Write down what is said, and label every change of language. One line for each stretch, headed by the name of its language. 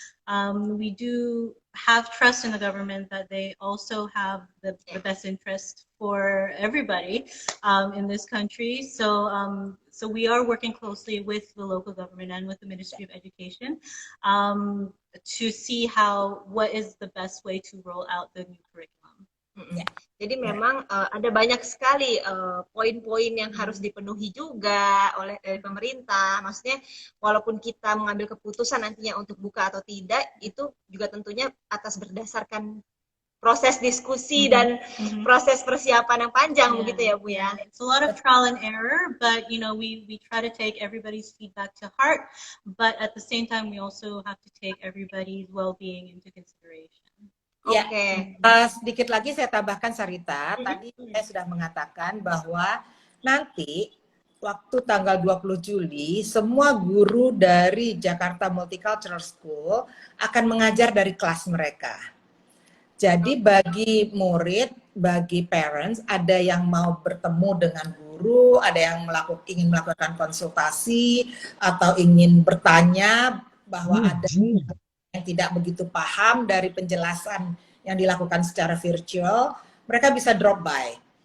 English: We do have trust in the government that they also have the best interest for everybody in this country. So so we are working closely with the local government and with the Ministry of Education to see what is the best way to roll out the new curriculum.
Indonesian: Jadi memang ada banyak sekali poin-poin yang harus dipenuhi juga oleh pemerintah. Maksudnya walaupun kita mengambil keputusan nantinya untuk buka atau tidak, itu juga tentunya atas berdasarkan proses diskusi dan proses persiapan yang panjang begitu ya Bu ya.
English: It's a lot of trial and error, but you know we try to take everybody's feedback to heart, but at the same time we also have to take everybody's well-being into consideration.
Indonesian: Ya, Oke. Sedikit lagi saya tambahkan Sarita, tadi saya sudah mengatakan bahwa nanti waktu tanggal 20 Juli semua guru dari Jakarta Multicultural School akan mengajar dari kelas mereka. Jadi bagi murid, bagi parents, ada yang mau bertemu dengan guru, ada yang ingin melakukan konsultasi atau ingin bertanya bahwa ada yang tidak begitu paham dari penjelasan yang dilakukan secara virtual, mereka bisa
English: drop by.